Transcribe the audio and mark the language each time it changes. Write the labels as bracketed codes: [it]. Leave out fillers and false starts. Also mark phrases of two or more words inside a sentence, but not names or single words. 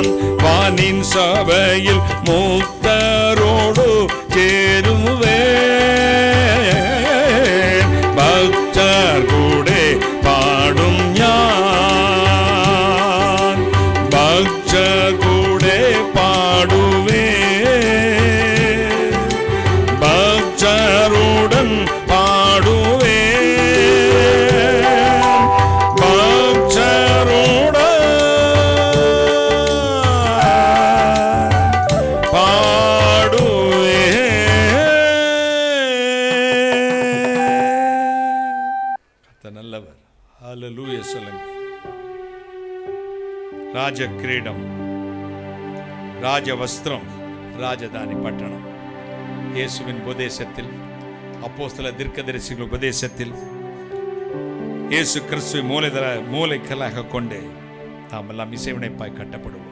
[ml] വാനിൻ സഭയിൽ മുക്തരോടു ചേരുവേ ഭക്തർ കൂടെ പാടും ഞാൻ. ഭക്തർ കൂടെ പാടുവേ ഭക്തരുടൻ പാടുവേ ഭക്തരുടൻ நல்லவர். [ta] ஹல்லேலூயா சொல்லுங்க. ராஜ கிரீடம், ராஜ வஸ்திரம், ராஜதானி பட்டணம் இயேசுவின் உபதேசத்தில், அப்போஸ்தல தீர்க்கதரிசிகள் உபதேசத்தில் இயேசு கிறிஸ்துவை மூலைக்கல்லாக கொண்டு நாம் எல்லாம் இசைவினைப்பாய் கட்டப்படுவோம்.